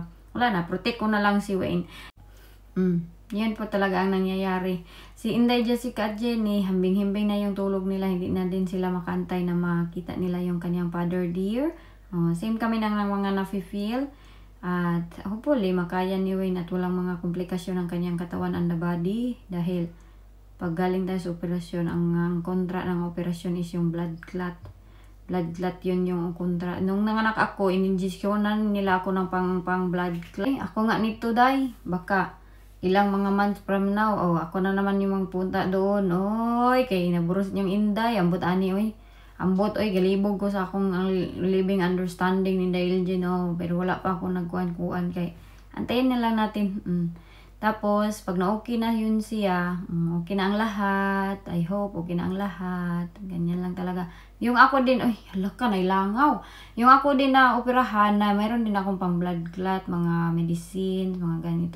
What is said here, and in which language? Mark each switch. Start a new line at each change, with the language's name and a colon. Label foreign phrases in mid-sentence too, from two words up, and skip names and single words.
Filipino: Wala na, protect ko na lang si Wayne. Yan po talaga ang nangyayari. Si Inday, Jessica at Jenny, hambing-himbing na yung tulog nila. Hindi na din sila makantay na makita nila yung kanyang
English: father dear.
Filipino: Same kami ng mga nafe-feel. At hopefully, makaya ni Wayne at walang mga komplikasyon ng kanyang katawan
English: and the body.
Filipino: Dahil pag galing tayo sa operasyon, ang kontra ng operasyon is yung
English: blood clot. Blood clot
Filipino: yun yung kontra. Nung nanganak ako, ininjisyonan nila ako ng pang
English: blood clot.
Filipino: Ako nga nito, day. Baka ilang mga
English: months from now,
Filipino: ako na naman yung magpunta doon.
Cebuano: Oy, kay naburos niyang Inday. Ambot ani, oy. Ambot, oy, galibog ko sa akong
English: living understanding
Cebuano: ni Dailjen, pero wala pa ako nagkuhan-kuhan kay
Filipino: antayin na lang natin. Tapos, pag na-okay na yun siya, okay na ang lahat.
English: I hope,
Filipino: okay na ang lahat. Ganyan lang talaga. Yung ako din, ay, halaka, nailangaw. Yung ako din na operahan na, mayroon din akong pang
English: blood clot,
Filipino: mga medicines, mga ganito.